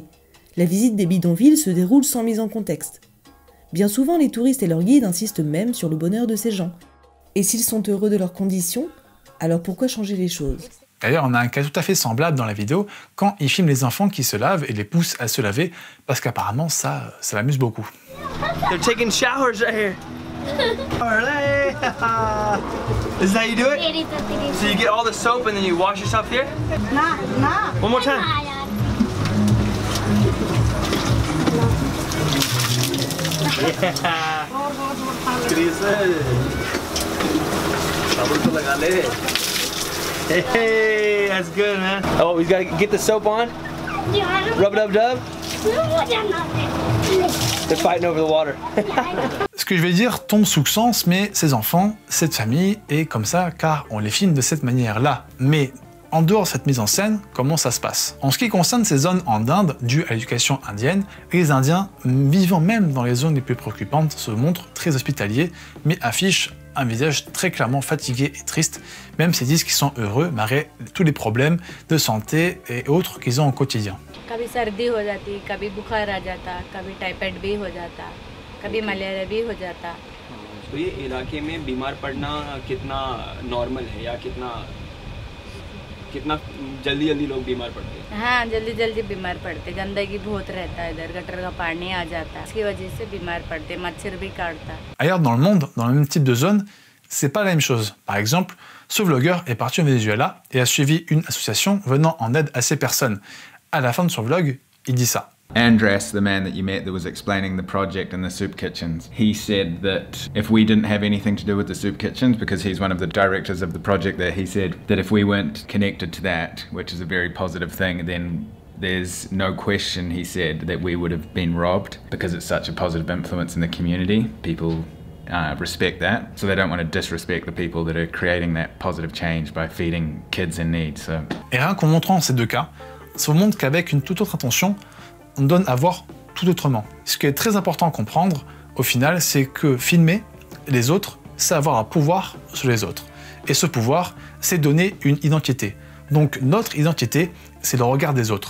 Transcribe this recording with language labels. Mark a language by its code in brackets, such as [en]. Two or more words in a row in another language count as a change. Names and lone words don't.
[fr] La visite des bidonvilles se déroule sans mise en contexte. Bien souvent, les touristes et leurs guides insistent même sur le bonheur de ces gens. Et s'ils sont heureux de leurs conditions, alors pourquoi changer les choses ? D'ailleurs, on a un cas tout à fait semblable dans la vidéo quand il filme les enfants qui se lavent et les pousse à se laver parce qu'apparemment ça l'amuse beaucoup. [en] They're taking showers right here. Alright. This is how you do it? So you get all the soap and then you wash yourself here? One more time. Hey, that's good, man. Oh, we gotta get the soap on. Rub it up, dub. They're fighting over the water. [fr] Ce que je vais dire tombe sous le sens, mais ces enfants, cette famille est comme ça car on les filme de cette manière-là. Mais en dehors de cette mise en scène, comment ça se passe? En ce qui concerne ces zones en Inde, dues à l'éducation indienne, les Indiens, vivant même dans les zones les plus préoccupantes, se montrent très hospitaliers, mais affichent un visage très clairement fatigué et triste, même s'ils disent qu'ils sont heureux malgré tous les problèmes de santé et autres qu'ils ont au quotidien. [hi] कभी सर्दी हो जाती, कभी बुखार आ जाता, कभी टाइफाइड भी हो जाता, कभी मलेरिया भी हो जाता। तो ये इलाके में बीमार पड़ना कितना नॉर्मल है या कितना जल्दी लोग बीमार पड़ते हैं? हाँ, जल्दी बीमार पड़ते, गंदगी बहुत रहता है इधर, गटर का पानी आ जाता, इसकी वजह से बीमार पड़ते, मच्छर भी काटता। [fr] Ailleurs dans le monde, dans le même type de zone, c'est pas la même chose. Par exemple, ce vlogueur est parti au Venezuela et a suivi une association venant en aide à ces personnes. À la fin de son vlog, il dit ça. [en] Andras, the man that you met that was explaining the project in the soup kitchens, he said that if we didn't have anything to do with the soup kitchens, because he's one of the directors of the project there, he said that if we weren't connected to that, which is a very positive thing, then there's no question, he said, that we would have been robbed because it's such a positive influence in the community. People respect that, so they don't want to disrespect the people that are creating that positive change by feeding kids in need. So. [fr] Et rien qu'en montrant ces deux cas, ça vous montre qu'avec une toute autre intention, on donne à voir tout autrement. Ce qui est très important à comprendre, au final, c'est que filmer les autres, c'est avoir un pouvoir sur les autres. Et ce pouvoir, c'est donner une identité. Donc notre identité, c'est le regard des autres.